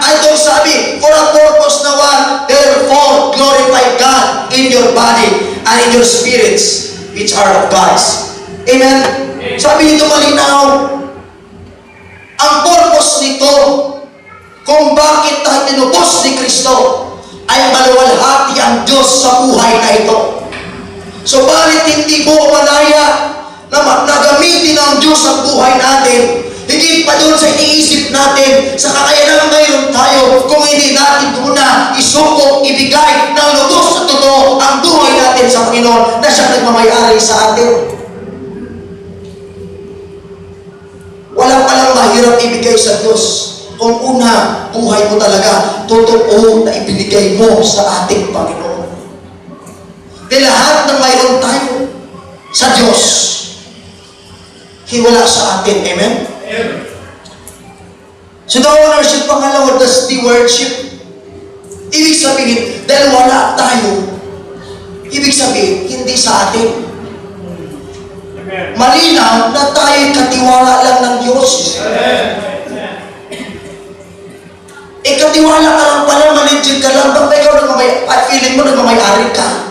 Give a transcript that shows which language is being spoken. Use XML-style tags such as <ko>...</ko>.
<tl>Itong sabi,</tl> <en>for a purpose na one, therefore glorify God in your body and in your spirits which are of God's. Amen?</en> <tl>Sabi nito malinaw, ang purpose nito kung bakit tayo tinubos ni Kristo ay maluwalhati ang Diyos sa buhay na ito. Subalit hindi mo malaya na gagamitin ng Diyos ang buhay natin. Higit pa doon sa iniisip natin, sa kakayanan mayroon tayo, kung hindi natin muna isukong, ibigay ng lubos sa totoo ang buhay natin sa Panginoon na siya nagmamayari sa atin. Walang palang mahirap ibigay sa Diyos kung una, buhay mo talaga totoo na ibinigay mo sa ating Panginoon. Di lahat ng mayroon tayo sa Diyos, hiwala sa atin. Amen?</tl> <en>So the ownership, pangalawa, the stewardship.</en> <tl>Ibig sabihin, dahil wala tayo, ibig sabihin, hindi sa atin. Malinaw na tayo'y katiwala lang ng Diyos. Katiwala ka lang pala, maligid ka lang, ba't ikaw feeling mo nagmamayari ka?</tl>